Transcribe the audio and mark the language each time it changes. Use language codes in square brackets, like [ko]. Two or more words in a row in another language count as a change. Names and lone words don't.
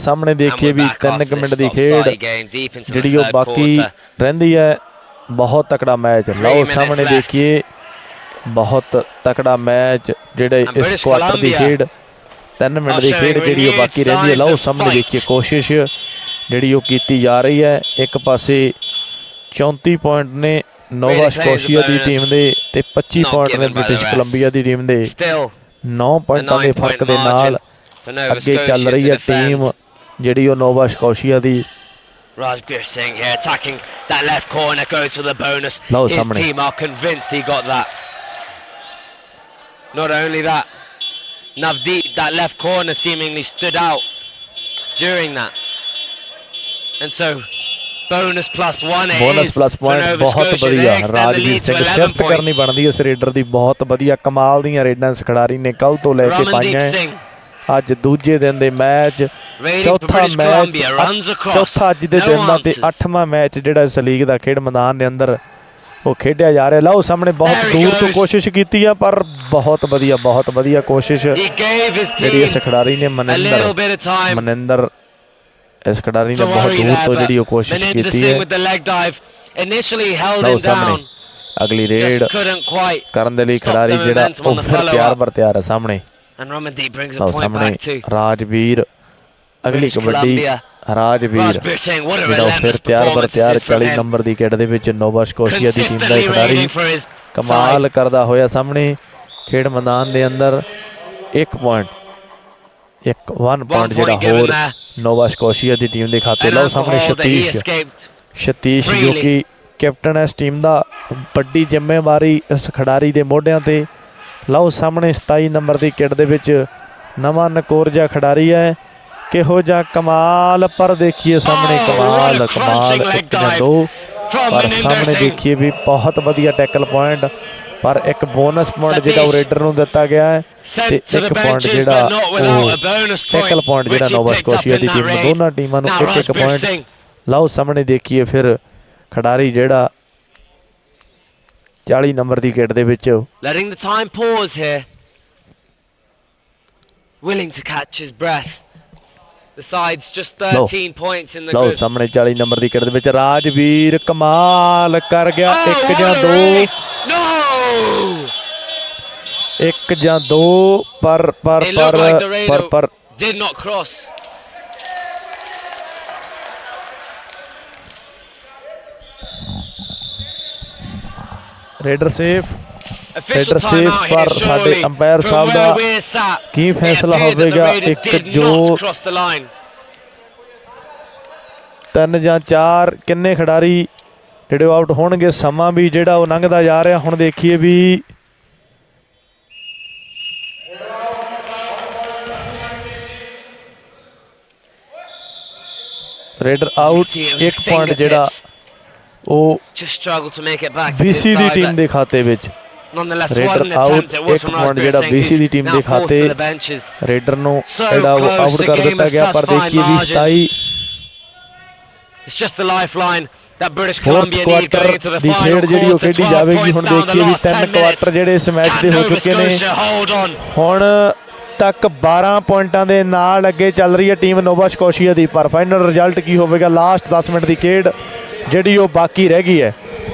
[pa] ਸਾਹਮਣੇ ਦੇਖੀਏ ਵੀ 3 ਮਿੰਟ ਦੀ ਖੇਡ ਜਿਹੜੀ ਉਹ ਬਾਕੀ ਰਹਿੰਦੀ ਹੈ। ਬਹੁਤ ਤਕੜਾ ਮੈਚ। ਲਓ ਸਾਹਮਣੇ ਦੇਖੀਏ ਬਹੁਤ ਤਕੜਾ ਮੈਚ ਜਿਹੜੇ ਇਸ ਕੁਆਰਟਰ ਦੀ ਖੇਡ 3 ਮਿੰਟ ਦੀ ਖੇਡ ਜਿਹੜੀ ਉਹ ਬਾਕੀ ਰਹਿੰਦੀ ਹੈ। ਲਓ ਸਾਹਮਣੇ ਦੇਖੀਏ ਕੋਸ਼ਿਸ਼ ਜਿਹੜੀ ਉਹ ਕੀਤੀ ਜਾ ਰਹੀ ਹੈ। ਇੱਕ ਪਾਸੇ 34 ਪੁਆਇੰਟ ਨੇ ਨੋਵਾ ਸਕੋਸ਼ੀਆ ਦੀ ਟੀਮ ਦੇ ਤੇ 25 ਪੁਆਇੰਟ ਨੇ ਬ੍ਰਿਟਿਸ਼ ਕੋਲੰਬੀਆ ਦੀ ਟੀਮ ਦੇ। 9 ਪੁਆਇੰਟਾਂ ਦੇ ਫਰਕ ਦੇ ਨਾਲ ਅੱਗੇ ਚੱਲ ਰਹੀ ਹੈ ਟੀਮ ਜਿਹੜੀ ਉਹ ਨੋਵਾ ਸਕੋਸ਼ੀਆ ਦੀ। [en] Rajbir Singh here attacking that left corner, goes for the bonus. His team are convinced he got that. Not only that, Navdeep, that left corner seemingly stood out during that. And so, bonus +1 it [pa] ਬੋਨਸ [en] is [pa] ਪਲੱਸ [en] for [pa] ਪੁਆਇੰਟ [en] Nova [pa] ਬਹੁਤ [en] Scotia. They [pa] ਵਧੀਆ। [en] extend the [pa] ਰਾਜਵੀਰ [en] lead to [pa] ਸਿੰਘ [en] 11 [pa] ਸਿਫਤ ਕਰਨੀ [en] points. [pa] ਬਣਦੀ ਇਸ ਰੇਡਰ ਦੀ। ਬਹੁਤ ਵਧੀਆ ਕਮਾਲ ਦੀਆਂ ਰੇਡਾਂ ਇਸ ਖਿਡਾਰੀ ਨੇ ਕੱਲ ਤੋਂ ਲੈ ਕੇ [en] Ramandeep [pa] ਪਾਈਆਂ। [en] Singh, [pa] ਅੱਜ ਦੂਜੇ ਦਿਨ ਦੇ ਮੈਚ, [en] raiding for [pa] ਚੌਥਾ [en] British [pa] ਮੈਚ, [en] Columbia, runs across. [pa] ਚੌਥਾ ਅੱਜ ਦੇ [en] No [pa] ਦਿਨ ਦਾ ਤੇ [en] answers. [pa] 8ਵਾਂ ਮੈਚ ਜਿਹੜਾ ਇਸ ਲੀਗ ਦਾ ਖੇਡ ਮੈਦਾਨ ਦੇ ਅੰਦਰ ਉਹ ਖੇਡਿਆ ਜਾ ਰਿਹਾ। ਲਓ ਸਾਹਮਣੇ ਬਹੁਤ [en] There he [pa] ਦੂਰ ਤੋਂ [en] goes. [pa] ਕੋਸ਼ਿਸ਼ ਕੀਤੀ ਆ ਪਰ ਬਹੁਤ ਵਧੀਆ ਕੋਸ਼ਿਸ਼ [en] He gave his [pa] ਜਿਹੜੀ ਇਸ [en] team [pa] ਖਿਡਾਰੀ ਨੇ [en] a little bit of time [pa] ਮਨਿੰਦਰ ਇਸ ਖਿਡਾਰੀ ਨੇ [en] to [pa] ਬਹੁਤ [en] worry [pa] ਦੂਰ [en] there, [pa] ਤੋਂ [en] but [pa] ਜਿਹੜੀ ਉਹ ਕੋਸ਼ਿਸ਼ [en] Maninder [pa] ਕੀਤੀ [en] Singh [pa] ਹੈ। [en] with the leg dive initially held [pa] ਲਓ [en] him [pa] ਸਾਹਮਣੇ [en] down, [pa] ਅਗਲੀ ਰੇਡ [en] just couldn't quite [pa] ਕਰਨ ਦੇ ਲਈ [en] stop [pa] ਖਿਡਾਰੀ [en] the [pa] ਜਿਹੜਾ [en] momentum [pa] ਉਹ [en] on the [pa] ਫਿਰ [en] follow-up. [pa] ਤਿਆਰ ਹੈ ਸਾਹਮਣੇ। [en] And Ramandeep brings a [pa] ਲਓ [en] point [pa] ਸਾਹਮਣੇ [en] back too. [pa] ਰਾਜਵੀਰ ਅਗਲੀ [en] British [pa] ਕਬੱਡੀ [en] Columbia. [pa] ਰਾਜਵੀਰ [en] Rajbir Singh, what a [pa] ਜਿਹੜਾ ਉਹ ਫਿਰ [en] relentless [pa] ਤਿਆਰ [en] performance this is from 40 him. [pa] ਨੰਬਰ ਦੀ ਕਿੱਟ ਦੇ ਵਿੱਚ ਨੋਵਾ ਸਕੋਸ਼ੀਆ ਦੀ ਟੀਮ ਦਾ [en] Consistently [pa] ਖਿਡਾਰੀ [en] raiding for his [pa] ਕਮਾਲ [en] side. [pa] ਕਰਦਾ ਹੋਇਆ ਸਾਹਮਣੇ ਖੇਡ ਮੈਦਾਨ ਦੇ ਅੰਦਰ। 1 ਪੁਆਇੰਟ ਜਿਹੜਾ [en] point given [pa] ਹੋਰ [en] there. [pa] ਨੋਵਾ ਸਕੋਸ਼ੀਆ ਦੀ ਟੀਮ ਦੇ ਖਾਤੇ। [en] An [pa] ਲਓ [en] ample [pa] ਸਾਹਮਣੇ [en] hole that he [pa] ਸਤੀਸ਼ [en] escaped [pa] ਜੋ ਕਿ ਕੈਪਟਨ ਹੈ ਇਸ ਟੀਮ ਦਾ। ਵੱਡੀ ਜ਼ਿੰਮੇਵਾਰੀ ਇਸ ਖਿਡਾਰੀ ਦੇ ਮੋਢਿਆਂ ਤੇ। ਲਓ ਸਾਹਮਣੇ 27 ਨੰਬਰ ਦੀ ਕਿੱਟ ਦੇ ਵਿੱਚ ਨਵਾਂ ਨਕੋਰ ਜਿਹਾ ਖਿਡਾਰੀ ਹੈ। ਕਿਹੋ ਜਿਹਾ ਕਮਾਲ, ਪਰ ਦੇਖੀਏ ਸਾਹਮਣੇ ਕਮਾਲ 1 ਜਾਂ 2 ਪਰ ਸਾਹਮਣੇ ਦੇਖੀਏ ਵੀ ਬਹੁਤ ਵਧੀਆ [en] tackle point [pa] ਪਰ ਇੱਕ [en] bonus point [pa] ਜਿਹੜਾ ਉਹ ਰੇਡਰ ਨੂੰ ਦਿੱਤਾ ਗਿਆ ਹੈ ਤੇ 1 ਪੁਆਇੰਟ ਜਿਹੜਾ [en] tackle point [pa] ਜਿਹੜਾ ਨੋਵਾ ਸਕੋਸ਼ੀਆ ਦੀ ਟੀਮ ਨੂੰ, ਦੋਨਾਂ ਟੀਮਾਂ ਨੂੰ 1 ਪੁਆਇੰਟ। ਲਓ ਸਾਹਮਣੇ ਦੇਖੀਏ ਫਿਰ ਖਿਡਾਰੀ ਜਿਹੜਾ 40 ਨੰਬਰ ਦੀ ਕਿੱਟ ਦੇ ਵਿੱਚ [en] letting the time pause here, willing to catch his breath. The side's just 13 points in the [pa] ਲਓ [en] group. [pa] ਸਾਹਮਣੇ 40 ਨੰਬਰ ਦੀ ਕਿੱਟ ਦੇ ਵਿੱਚ ਰਾਜਵੀਰ ਕਮਾਲ ਕਰ ਗਿਆ। 1 ਜਾਂ 2 [en] No! [pa] 1 ਜਾਂ 2 ਪਰ [en] It looked like the radar did not cross. raider safe Official time out here, [pa] ਪਰ ਸਾਡੇ [en] surely. [pa] ਅੰਪਾਇਰ [en] From [pa] ਸਾਹਿਬ [en] where [pa] ਦਾ [en] we're sat, [pa] ਕੀ [en] it [pa] ਫੈਸਲਾ [en] appeared that the [pa] ਹੋਵੇਗਾ। [en] radar [pa] 1 [en] did [pa] ਜੋ [en] not cross the line. [pa] 3 ਜਾਂ 4 ਕਿੰਨੇ ਖਿਡਾਰੀ ਜਿਹੜੇ ਆਊਟ ਹੋਣਗੇ। ਸਮਾਂ ਵੀ ਜਿਹੜਾ ਉਹ ਲੰਘਦਾ ਜਾ ਰਿਹਾ। ਹੁਣ ਦੇਖੀਏ ਵੀ [en] raider out. [pa] 1 ਪੁਆਇੰਟ ਜਿਹੜਾ ਉਹ [en] Just struggled to make it back to his [pa] BC ਦੀ [en] side, [pa] ਟੀਮ [en] but [pa] ਦੇ ਖਾਤੇ ਵਿੱਚ। [en] nonetheless, what [pa] ਰੇਡਰ [en] an [pa] ਆਊਟ। [en] attempt it was [pa] 1 [en] from [pa] ਪੁਆਇੰਟ [en] Rajbir [pa] ਜਿਹੜਾ [en] Singh, [pa] BC ਦੀ [en] who's [pa] ਟੀਮ [en] now [pa] ਦੇ [en] forced [pa] ਖਾਤੇ [en] to the benches. [pa] ਰੇਡਰ ਨੂੰ [en] So [pa] ਜਿਹੜਾ ਉਹ [en] close, [pa] ਆਊਟ [en] the [pa] ਕਰ [en] game [pa] ਦਿੱਤਾ [en] is [pa] ਗਿਆ ਪਰ [en] such fine [pa] ਦੇਖੀਏ ਵੀ [en] margins. [pa] 27 [en] It's just the lifeline that British [pa] ਫੋਰਥ [en] Columbia need going [pa] ਕੁਆਟਰ [en] into the [pa] ਦੀ [en] final [pa] ਖੇਡ ਜਿਹੜੀ ਉਹ [en] quarter. [pa] ਖੇਡੀ [en] 12 [pa] ਜਾਵੇਗੀ। ਹੁਣ [en] points down the [pa] ਦੇਖੀਏ ਵੀ [en] last [pa] 3 [en] 10 [pa] ਕੁਆਟਰ ਜਿਹੜੇ ਇਸ ਮੈਚ [en] minutes. [pa] ਦੇ ਹੋ [en] Can Nova [pa] ਚੁੱਕੇ ਨੇ। [en] Scotia hold on? [pa] ਹੁਣ ਤੱਕ 12 ਪੁਆਇੰਟਾਂ ਦੇ ਨਾਲ ਅੱਗੇ ਚੱਲ ਰਹੀ ਹੈ ਟੀਮ ਨੋਵਾ ਸਕੋਸ਼ੀਆ ਦੀ। ਪਰ [en] final result [pa] ਕੀ ਹੋਵੇਗਾ ਲਾਸਟ 10 ਮਿੰਟ ਦੀ ਖੇਡ ਜਿਹੜੀ ਉਹ ਬਾਕੀ ਰਹਿ ਗਈ ਹੈ।